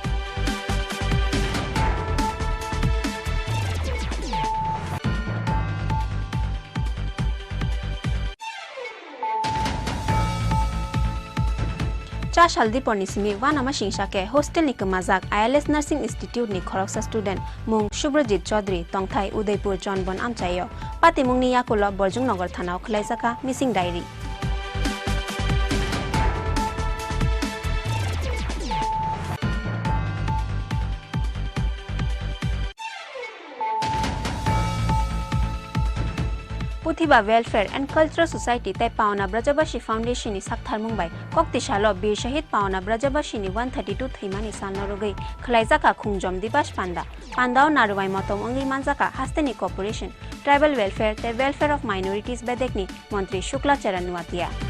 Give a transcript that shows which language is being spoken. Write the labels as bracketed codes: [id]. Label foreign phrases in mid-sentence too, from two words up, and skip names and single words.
[trp] चा सालदी पर्निसिमी वानामा सिंसाके हॉस्टेल नि कमाजाक आईएलएस नर्सिंग इंस्टीट्यूट नि खरकसा स्टूडेंट मुंग शुभ्रजीत चौधरी तंगथाई उदयपुर चनबन आमचायो पाती मुंगनि याकुला बरजुंग नगर थानाव खलाइजाका [en] missing diary [trp] पुथिबा वेलफेयर एंड कल्चरल सोसाइटी तै पावना ब्रजबासी फाउंडेशन नि साकथार मुंबाई कक्तिशालो बीर शहीद पावना ब्रजबासी नि 132 थैमानि साननरुगै खलाइजाका खुंजम दिबास पान्दाव नारुवाई मतम अंगि मानजाका हास्तेनि कॉर्पोरेशन ट्राइबल वेलफेयर तै वेलफेयर ऑफ माइनॉरिटीज बेदेकनि मंत्री शुक्लाचरण नुवातिया